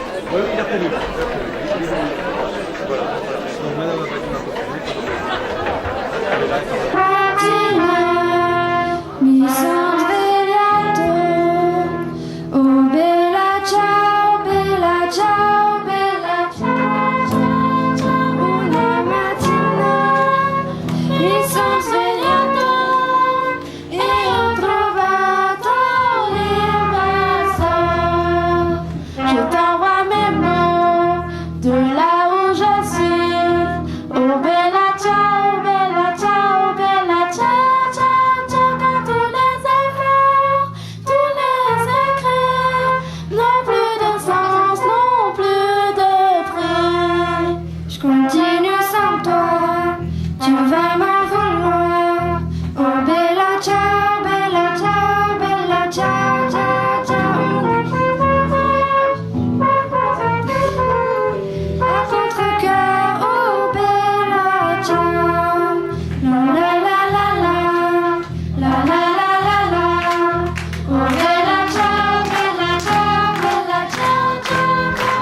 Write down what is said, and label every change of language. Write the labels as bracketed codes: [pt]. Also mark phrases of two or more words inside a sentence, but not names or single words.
[fr] Oui, il a prévu. Voilà. Donc madame a pas dit [it] mi son svegliato, oh bella ciao, bella ciao, bella ciao, ciao, ciao. Una mattina mi son svegliato e ho trovato l'imbassat. [fr] Je t'envoie mes mots de là où je suis, [it] oh bella ciao, bella ciao, bella ciao, ciao, ciao. [fr] Quand tous les efforts, tous les écrits n'ont plus de sens, n'ont plus de prix. Je continue sans toi, tu vas m'en vouloir. [it] Oh bella ciao, bella ciao, bella ciao, ciao, ciao. [fr] À contre-cœur, [it] oh bella ciao. La la la la la, la la la la la. Oh bella ciao, bella ciao, bella ciao, ciao, ciao.